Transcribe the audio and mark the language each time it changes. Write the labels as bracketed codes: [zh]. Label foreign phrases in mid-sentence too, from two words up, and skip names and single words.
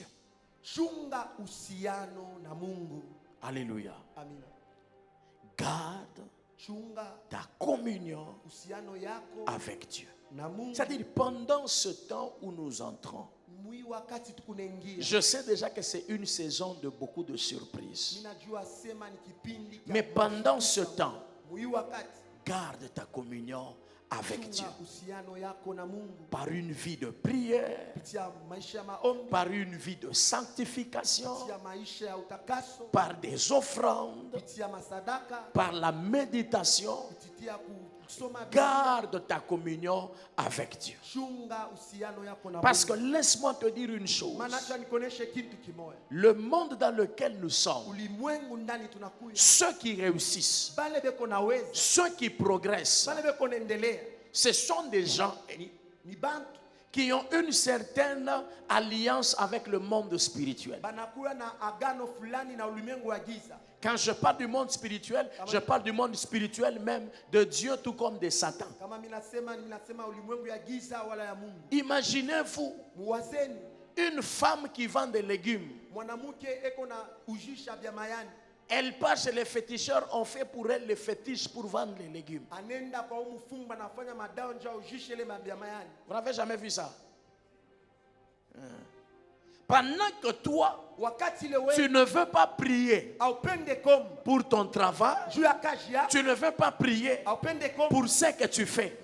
[sw] chunga uhusiano na Mungu. [fr] Alléluia. [sw] Amina. [fr] Garde [sw] Chunga [fr] ta communion [sw] uhusiano yako [fr] avec Dieu. [sw] na Mungu. [fr] C'est-à-dire pendant ce temps où nous entrons, [sw] Mwi wakati tukunaingia. [fr] je sais déjà que c'est une saison de beaucoup de surprises. [sw] Ninajua sema ni kipindi kia [fr] Mais pendant [sw] kuwashukisha [fr] ce temps, [sw] Mungu. Mwi wakati [fr] garde ta communion avec Dieu. [sw] chunga uhusiano yako na Mungu. [fr] Par une vie de prière, [sw] Pitia maisha ya maombi, [fr] par une vie de sanctification, [sw] pitia maisha ya utakaso, [fr] par des offrandes, [sw] pitia masadaka, [fr] par la méditation. [sw] pitia kusoma Biblia. [fr] Garde ta communion avec Dieu. [sw] Chunga uhusiano yako na [fr] Parce que [sw] Mungu. [fr] laisse-moi te dire une chose. [sw] Maana acha nikuoneshe kitu kimoja. [fr] Le monde dans lequel nous sommes, [sw] Ulimwengu ndani tunakuya. [fr] ceux qui réussissent, [sw] Bale beko naweza, [fr] ceux qui progressent, [sw] bale beko naendelea. [fr] ce sont des gens [sw] Ni bantu [fr] qui ont une certaine alliance avec le monde spirituel. [sw] banakuwa na agano fulani na ulimwengu wa giza. [fr] Quand je parle du monde spirituel, je parle du monde spirituel même de Dieu tout comme de Satan. [sw] Kama minasema ulimwengu ya giza wala ya Mungu. [fr] Imaginez-vous [sw] Muwazeni [fr] une femme qui vend des légumes. [sw] mwanamke eko na ujisha vya mayani. [fr] Elle part chez les féticheurs, on fait pour elle les fétiches pour vendre les légumes. Vous n'avez jamais vu ça? Pendant que toi, tu ne veux pas prier pour ton travail, tu ne veux pas prier pour ce que tu fais.